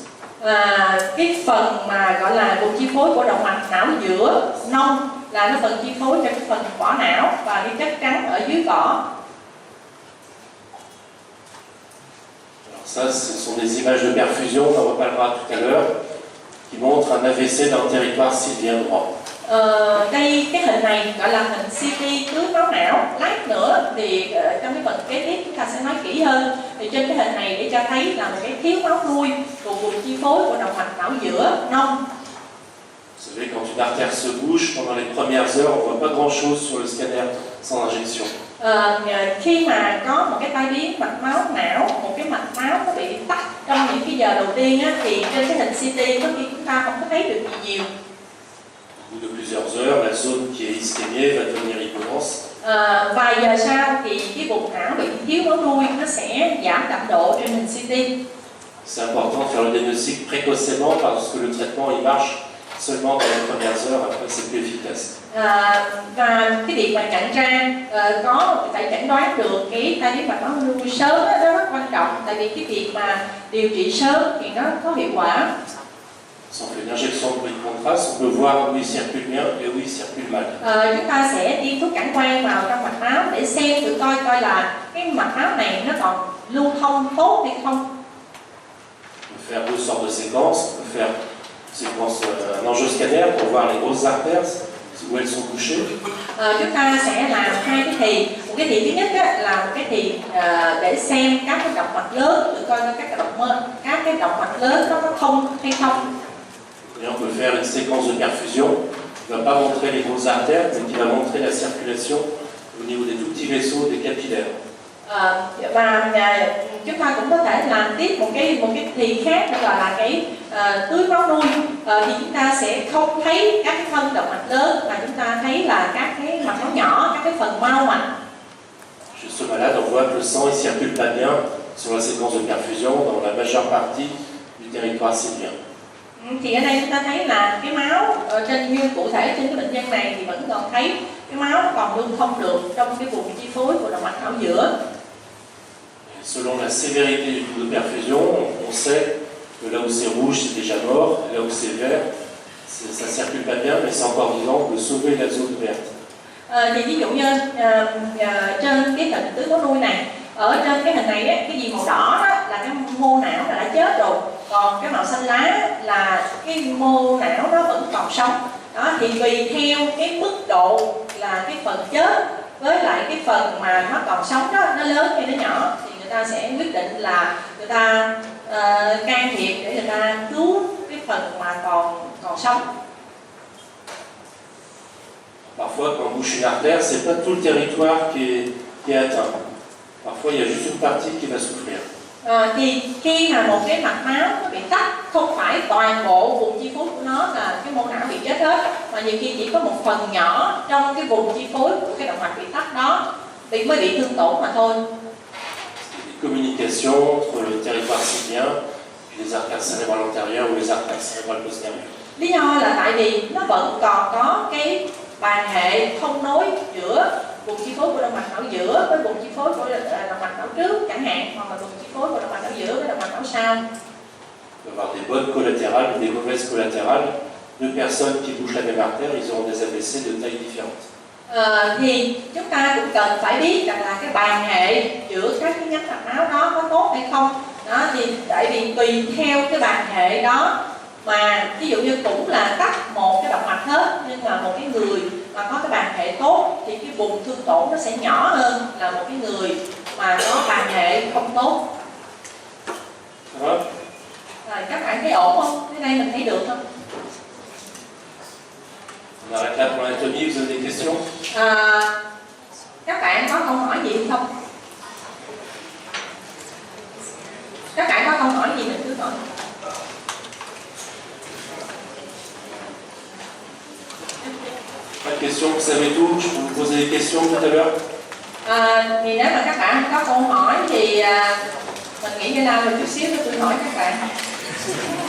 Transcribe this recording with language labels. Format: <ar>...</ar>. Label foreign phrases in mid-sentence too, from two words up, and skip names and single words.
<vi>Cái phần mà gọi là vùng chi phối của động mạch não giữa nông là nó phần chi phối cho cái phần vỏ não và cái chất trắng ở dưới vỏ.</vi> <fr>Ça, ce sont des images de perfusion, on en reparlera tout à l'heure, qui montrent un AVC dans le territoire sylvien droit.</fr> <vi>Đây cái hình này gọi là hình CT tưới máu não. Lát nữa thì trong cái phần kế tiếp chúng ta sẽ nói kỹ hơn. Thì trên cái hình này để cho thấy là một cái thiếu máu nuôi của vùng chi phối của động mạch não giữa nông.</vi> <fr>Vous savez, quand une artère se bouge, pendant les premières heures, on ne voit pas grand-chose sur le scanner sans injection.</fr> <vi>Khi mà có một cái tai biến mạch máu não, một cái mạch máu nó bị tắc trong những cái giờ đầu tiên á, thì trên cái hình CT có khi chúng ta không có thấy được gì nhiều.</vi> <fr>Au bout de plusieurs heures, la zone qui est ischémiée va devenir hypodense.</fr> <vi>Vài giờ sau thì cái vùng não bị thiếu máu nuôi nó sẽ giảm đậm độ trên hình CT.</vi> <fr>C'est important de faire le diagnostic précocement parce que le traitement il marche seulement dans les premières heures, après c'est plus efficace.</fr> <vi>Và cái việc mà nhận ra phải chẩn đoán được cái tai biến mạch máu nuôi sớm đó, nó rất quan trọng, tại vì cái việc mà điều trị sớm thì nó có hiệu quả.</vi> <fr>Si on fait une injection de bruit de contraste, on peut voir où il circule bien et où il circule mal.</fr> <vi>Chúng ta sẽ tiêm thuốc cản quang vào trong mạch máu để xem thử coi là cái mạch máu này nó còn lưu thông tốt hay không.</vi> <fr>On peut faire deux sortes de séquences. On peut faire une séquence, un angioscanner pour voir les grosses artères où elles sont touchées.</fr> <vi>Chúng ta sẽ làm hai cái thì. Một cái thì thứ nhất là một cái thì để xem các cái động mạch lớn, tự coi các cái động mạch lớn nó có thông hay không.</vi> <fr>Et on peut faire une séquence de perfusion qui ne va pas montrer les grosses artères, mais qui va montrer la circulation au niveau des tout petits vaisseaux, des capillaires.</fr> <vi>Và chúng ta cũng có thể làm tiếp một cái thì khác đó là cái tưới máu nuôi. Thì chúng ta sẽ không thấy các cái thân động mạch lớn mà chúng ta thấy là các cái mạch máu nhỏ, các cái phần mao mạch.</vi> <fr>Chez ce malade, on voit que le sang ne circule pas bien sur la séquence de perfusion dans la majeure partie du territoire sylvien.</fr> <vi>Thì ở đây chúng ta thấy là cái máu trên như cụ thể trên cái bệnh nhân này thì vẫn còn thấy cái máu nó còn lưu thông được trong cái vùng chi phối của động mạch não giữa.</vi> <fr>Selon la sévérité du taux de perfusion, on sait que là où c'est rouge, c'est déjà mort, et là où c'est vert, ça ne circule pas bien, mais c'est encore vivant, on peut sauver la zone verte.</fr> <vi>Thì ví dụ như trên cái hình tưới máu nuôi này, ở trên cái hình này ấy, cái gì màu đỏ đó là cái mô não là đã chết rồi, còn cái màu xanh lá là cái mô não nó vẫn còn sống. Đó thì tùy theo cái mức độ là cái phần chết với lại cái phần mà nó còn sống đó, nó lớn hay nó nhỏ thì người ta sẽ quyết định là người ta can thiệp để người ta cứu cái phần mà còn sống.</vi> <fr>Parfois, quand on bouche une artère, c'est pas tout le territoire qui est atteint. Parfois, il y a juste une partie qui va souffrir.</fr> <vi>Thì khi mà một cái mạch máu nó bị tắc, không phải toàn bộ vùng chi phối của nó là cái mô não bị chết hết, mà nhiều khi chỉ có một phần nhỏ trong cái vùng chi phối của cái động mạch bị tắc đó mới bị thương tổn mà thôi.</vi> <fr>Communication entre le territoire sylvien et les artères cérébrales antérieures ou les artères cérébrales postérieures.</fr> <vi>Lý do là tại vì nó vẫn còn có cái bàn hệ thông nối giữa vùng chi phối của động mạch não giữa với vùng chi phối của động mạch não trước chẳng hạn, hoặc là vùng chi phối của động mạch não giữa với động mạch não sau.</vi> <fr>On peut avoir des bonnes collatérales ou des mauvaises collatérales. Deux personnes qui bouchent la même artère, ils auront des AVC de taille différente.</fr> <vi>Thì chúng ta cũng cần phải biết rằng là cái bàn hệ giữa các cái nhánh mạch máu đó có tốt hay không. Đó thì tại vì tùy theo cái bàn hệ đó mà ví dụ như cũng là tắc một cái động mạch hết, nhưng mà một cái người mà có cái bàn hệ tốt thì cái vùng thương tổn nó sẽ nhỏ hơn là một cái người mà có bàn hệ không tốt. Rồi các bạn thấy ổn không? Cái này mình thấy được không?</vi> <fr>On arrête là pour l'anatomie, vous avez des questions?</fr> <vi>Các bạn có câu hỏi gì không? Các bạn có câu hỏi gì mình cứ hỏi.</vi> <fr>Pas de questions, vous savez tout. Je peux vous poser des questions tout à l'heure.</fr> <vi>Thì nếu mà các bạn có câu hỏi thì mình nghĩ cái nào một chút xíu tôi hỏi các bạn.</vi>